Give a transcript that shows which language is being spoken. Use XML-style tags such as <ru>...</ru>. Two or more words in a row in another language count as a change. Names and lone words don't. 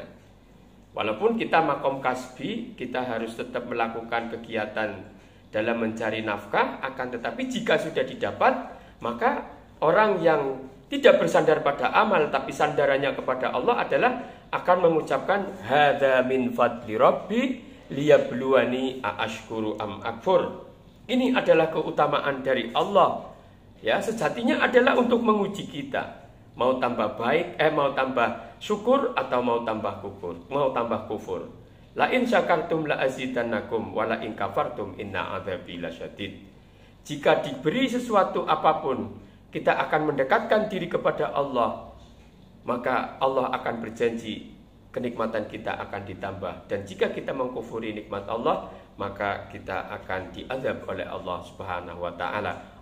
<id>Walaupun kita</id> <ar>مقام كسبي,</ar> <id>kita harus tetap melakukan kegiatan dalam mencari nafkah, akan tetapi jika sudah didapat, maka orang yang tidak bersandar pada amal tapi sandarannya kepada Allah adalah akan mengucapkan</id> <ar>هذا من فضل ربي ليبلوني أأشكر أم أكفر.</ar> <id>Ini adalah keutamaan dari Allah. Ya, sejatinya adalah untuk menguji kita. Mau tambah baik, mau tambah syukur atau mau tambah kufur.</id> <ar>لئن شكرتم لأزيدنكم ولئن كفرتم إن عذابي لشديد.</ar> <id>Jika diberi sesuatu apapun, kita akan mendekatkan diri kepada Allah, maka Allah akan berjanji kenikmatan kita akan ditambah. Dan jika kita mengkufuri nikmat Allah, maka kita akan diazab oleh Allah</id> <ar>سبحانه وتعالى.</ar>